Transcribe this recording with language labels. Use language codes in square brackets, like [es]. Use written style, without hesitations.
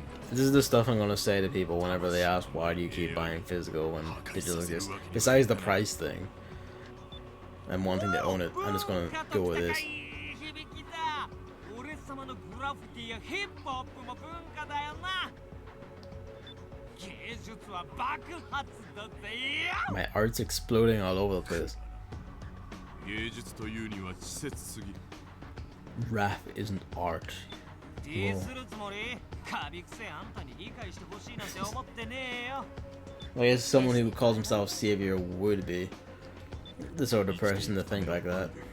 [en] This is the stuff I'm gonna say to people whenever they ask why do you keep buying physical when digital exists. Besides the price thing and wanting to own it, I'm just gonna go with this. [ja] 俺様のグラフィティやヒップホップも文化だよな。芸術は爆発だぜ。 [en] My art's exploding all over the place. [ja] 芸術というには稚拙すぎる。 [en] Rap isn't art. [ja] ディスるつもり？カビくせあんたに理解してほしいなんて思ってねえよ。 [en] I guess someone who calls himself savior would be the sort of person to think like that.